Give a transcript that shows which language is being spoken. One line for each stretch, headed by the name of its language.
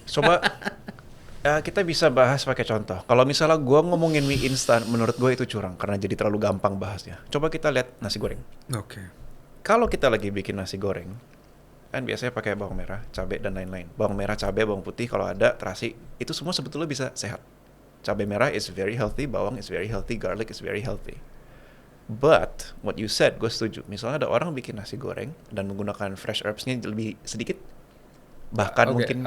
Indonesian: Coba kita bisa bahas pakai contoh. Kalau misalnya gue ngomongin mie instan, menurut gue itu curang karena jadi terlalu gampang bahasnya. Coba kita lihat nasi goreng. Oke. Kalau kita lagi bikin nasi goreng, kan biasanya pakai bawang merah, cabai dan lain-lain. Bawang merah, cabai, bawang putih, kalau ada terasi, itu semua sebetulnya bisa sehat.
English: Cabai merah is very healthy, bawang is very healthy, garlic is very healthy. But what you said, gue setuju.
Indonesian: Misalnya ada orang bikin nasi goreng dan menggunakan fresh herbs- nya lebih sedikit, bahkan mungkin